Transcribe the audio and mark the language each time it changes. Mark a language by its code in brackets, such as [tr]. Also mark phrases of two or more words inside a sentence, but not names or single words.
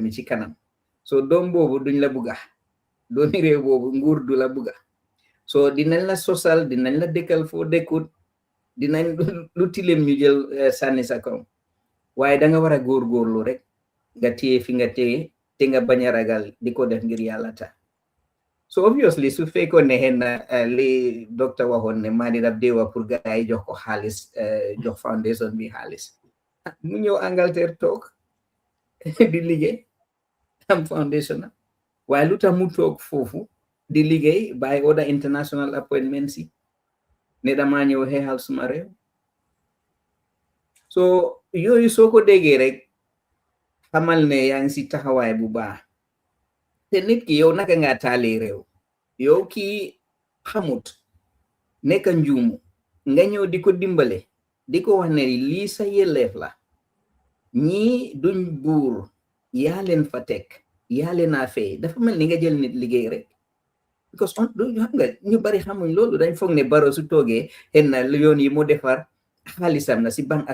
[wo] mi ci kanam so doom boobu duñ la bugga doomi réew boobu nguur du la bugga so dinañ la sosal dinañ la dëkkal foo dëkkut dinañ lu tilim ñu jël sànni sa kaw waaye da nga war a góorgóorlu rek nga téye fi nga téye te nga bañ a ragal di ko def ngir yàlla tax [en] so obviously [wo] su fekkoon ne xëy na li docteur waxoon ne maa di daf dee wax [fr] pour gars [wo] yi jox ko xaalis jox foundation bi xaalis mu ñëw Angleterre toog di liggéey am foundation waaye lu tax mu toog foofu di liggéey [en] by other international appointments [wo] yi ne damaa ñëw xeexal suma réew so yooyu soo ko déggee rek xamal ne yaa ngi si taxawaay bu baax te nit ki yow naka nga taalee réew yow kii xamut nekk njuumu nga ñëw di ko dimbale di ko wax ne lii sa yelleef la ñii duñ buur yaa leen fa teg yaa leen a fay dafa mel ni nga jël nit liggéey rek because xam nga ñu bari xamuñ loolu dañ foog ne Barrow su toogee xen na yoon yi mu defar xaalisam na si bank